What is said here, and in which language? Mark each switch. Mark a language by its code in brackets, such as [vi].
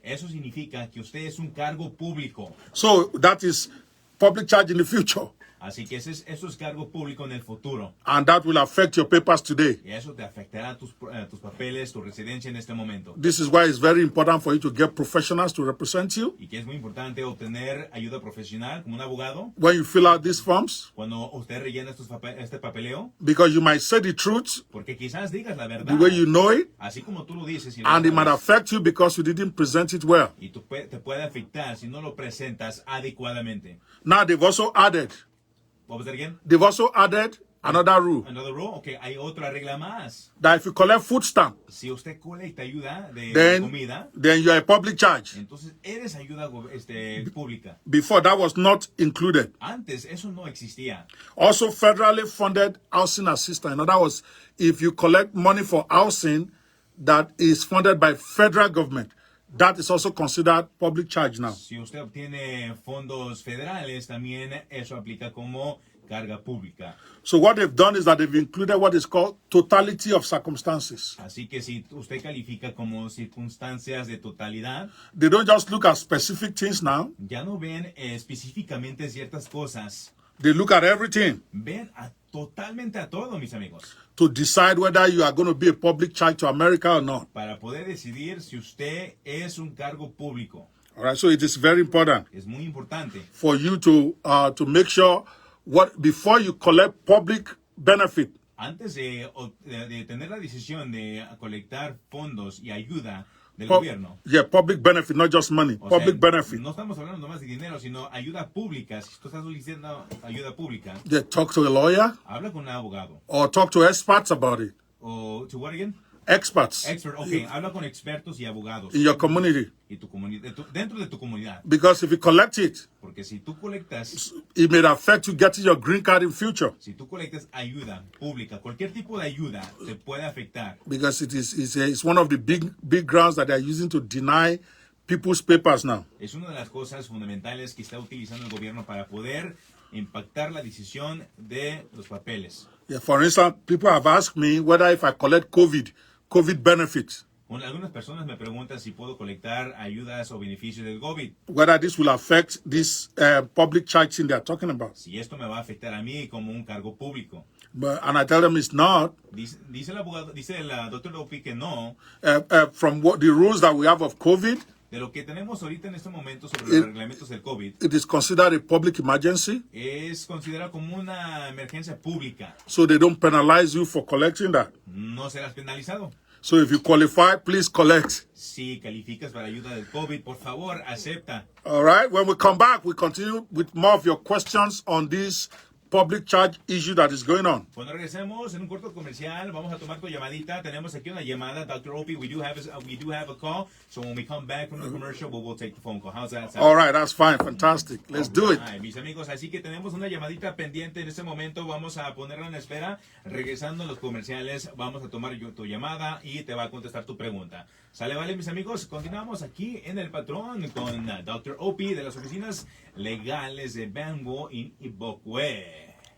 [es] Eso significa que usted es un cargo público. [en] So that is public charge in the future. [es] Así que eso es cargo público en el futuro. [en] And that will affect your papers today. [es] Y eso te afectará tus papeles, tu residencia en este momento. [en] This is why it's very important for you to get professionals to represent you. [es] Y que es muy importante obtener ayuda profesional como un abogado [en] When you fill out these forms, [es] cuando usted rellena este papeleo, [en] because you might say the truth [es] porque quizás digas la verdad, [en] way you know it, [es] así como tú lo dices, y, [en] and it might affect you because you didn't present it well. [es] y te puede afectar si no lo presentas adecuadamente. [en] Now they've also added What was that again? another rule Another rule? Okay, [es] hay otra regla más. [en] that if you collect food stamp, [es] Si usted colecta ayuda de [en] then [es] comida, [en] you are a public charge. [es] entonces eres ayuda pública. [en] Before that was not included. [es] Antes eso no existía. [en] Also, federally funded housing assistance. In other words, if you collect money for housing that is funded by federal government, that is also considered public charge now. [es] Si usted obtiene fondos federales, también eso aplica como carga pública. [en] So what they've done is that they've included what is called totality of circumstances. [es] Así que si usted califica como circunstancias de totalidad, [en] They don't just look at specific things now. [es] ya no ven específicamente ciertas cosas. [en] They look at everything [es] Ven totalmente a todo, mis amigos, [en] to decide whether you are going to be a public charge to America or not. [es] para poder decidir si usted es un cargo público. [en] All right, so it is very important [es] Es muy importante [en] for you to make sure before you collect public benefit, [es] antes de tener la decisión de colectar fondos y ayuda del gobierno. [en] public benefit, not just money, [es] O [en] public [es] sea, [en] benefit. [es] no estamos hablando nomás de dinero, sino ayuda pública. Si tú estás solicitando ayuda pública, [en] They talk to a lawyer [es] habla con un abogado. [en] or talk to experts about it. O, ¿to what again? Experts Expert, ok. [es] Habla con expertos y abogados. [en] in your community. [es] Y dentro de tu comunidad. [en] Because if you collect it, [es] Porque si tú colectas, [en] it may affect you getting your green card in future. [es] si tú colectas ayuda pública, cualquier tipo de ayuda te puede afectar. [en] Because it's one of the big grounds that they're using to deny people's papers now. [es] Es una de las cosas fundamentales que está utilizando el gobierno para poder impactar la decisión de los papeles. [en] Yeah, for instance, people have asked me whether if I collect COVID benefits, [es] Algunas personas me preguntan si puedo colectar ayudas o beneficios del COVID. [en] whether this will affect this public charge thing they're talking about. [es] Si esto me va a afectar a mí como un cargo público. [en] And I tell them it's not. [es] Dice el abogado, dice el doctor Ope que no. [en] From what the rules that we have of COVID, [es] De lo que tenemos ahorita en este momento sobre los reglamentos del COVID, [en] it is considered a public emergency, [es] es considerado como una emergencia pública. [en] so they don't penalize you for collecting that. [es] No serás penalizado. [en] So if you qualify, please collect. [es] Si calificas para ayuda del COVID, por favor, acepta. [en] All right. When we come back, we continue with more of your questions on this public charge issue that is going on. [es] Cuando regresemos en un corto comercial, vamos a tomar tu llamadita. Tenemos aquí una llamada, Dr. [en] Ope. We do have a call. So when we come back from the commercial, we'll take the phone call. How's that sound? All right. That's fine. Fantastic. Let's do it. [es] Ay, mis amigos, así que tenemos una llamadita pendiente en este momento. Vamos a ponerla en espera. Regresando a los comerciales, vamos a tomar tu llamada y te va a contestar tu pregunta. Sale, vale, mis amigos. Continuamos aquí en El Patrón con Dr. Ope de las oficinas legales de Banwo en Ibokwe.